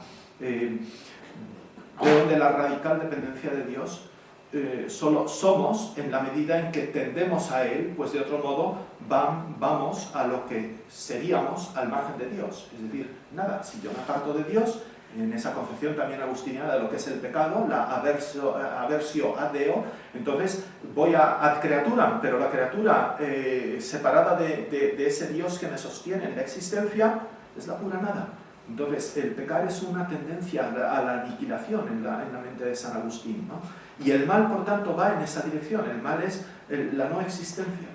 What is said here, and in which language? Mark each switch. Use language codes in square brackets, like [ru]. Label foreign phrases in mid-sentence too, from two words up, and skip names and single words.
[es] De la radical dependencia de Dios, solo somos en la medida en que tendemos a Él, pues de otro modo vamos a lo que seríamos al margen de Dios. Es decir, nada, si yo me aparto de Dios, en esa concepción también agustiniana de lo que es el pecado, la [la] aversio ad Deo, [es] entonces voy [la] ad creaturam, [es] pero la criatura separada de ese Dios que me sostiene en la existencia es la pura nada. Entonces, el pecar es una tendencia a la aniquilación en la mente de San Agustín, ¿no? Y el mal, por tanto, va en esa dirección. El mal es la no existencia.